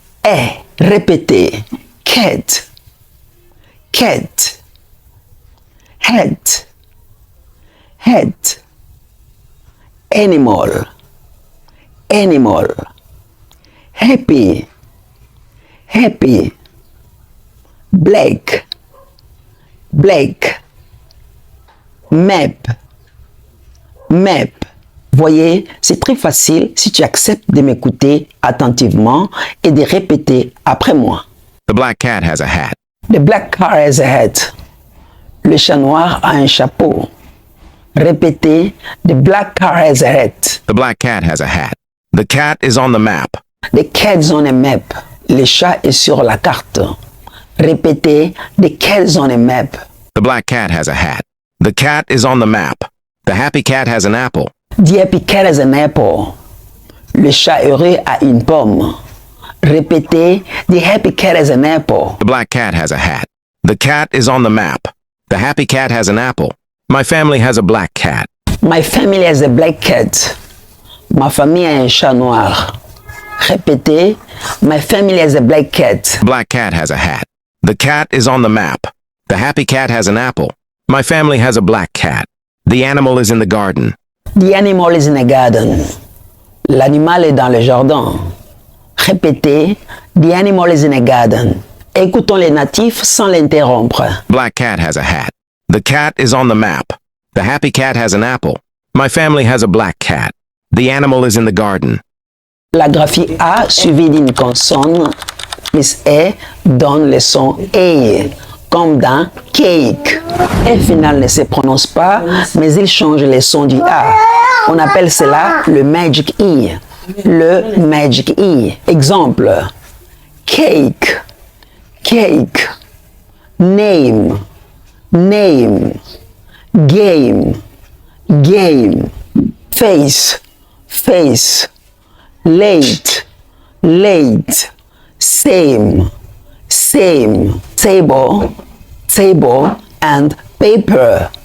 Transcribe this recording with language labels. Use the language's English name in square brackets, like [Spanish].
[English] E. [French] Répétez. [English] Cat. Cat. Head. Head. Animal. Animal. Happy. Happy. Black. Black. Map. Map. [French] Voyez, c'est très facile si tu acceptes de m'écouter attentivement et de répéter après moi. [English] The black cat has a hat. The black car has a hat. [French] Le chat noir a un chapeau. Répétez, [English] the black car has a hat. The black cat has a hat. The cat is on the map. The cat is on a map. [French] Le chat est sur la carte. Répétez, [English] the cat is on a map. The black cat has a hat. The cat is on the map. The happy cat has an apple. The happy cat has an apple. [French] Le chat heureux a une pomme. Répétez, [English] the happy cat has an apple. The black cat has a hat. The cat is on the map. The happy cat has an apple. My family has a black cat. My family has a black cat. [French] Ma famille a un chat noir. Répétez, [English] my family has a black cat. The black cat has a hat. The cat is on the map. The happy cat has an apple. My family has a black cat. The animal is in the garden. The animal is in the garden. [French] L'animal est dans le jardin. Répétez, [English] the animal is in the garden. [French] Écoutons les natifs sans l'interrompre. [English] Black cat has a hat. The cat is on the map. The happy cat has an apple. My family has a black cat. The animal is in the garden. [French] La graphie A suivie d'une consonne plus E donne le son E, comme dans cake. E final ne se prononce pas, mais il change le son du A. On appelle cela le magic E. Le magic E. Exemple, [English] cake, cake, name, name, game, game, face, face, late, late, same, same, table, table and paper.